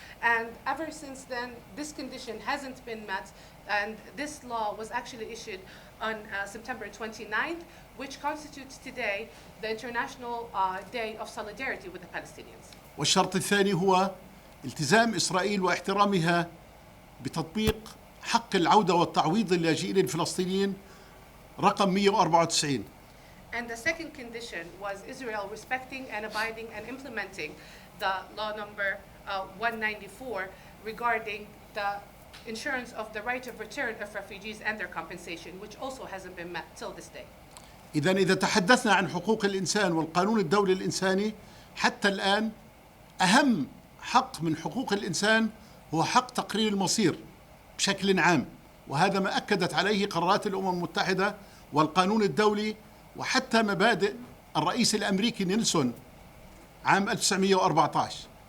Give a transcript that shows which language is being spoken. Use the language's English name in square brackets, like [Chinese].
[English] And ever since then, this condition hasn't been met, and this law was actually issued on September 29th, which constitutes today the International Day of Solidarity with the Palestinians. [Arabic] والشرط الثاني هو التزام إسرائيل واحترامها بتطبيق حق العودة والتعويض للاجئين الفلسطينيين رقم 194. [English] And the second condition was Israel respecting and abiding and implementing the law number 194 regarding the insurance of the right of return of refugees and their compensation, which also hasn't been met till this day. [Arabic] إذا تحدثنا عن حقوق الإنسان والقانون الدولي الإنساني، حتى الآن أهم حق من حقوق الإنسان هو حق تقرير المصير بشكل عام، وهذا ما أكدت عليه قرارات الأمم المتحدة والقانون الدولي وحتى مبادئ الرئيس الأمريكي نيلسون عام 1914.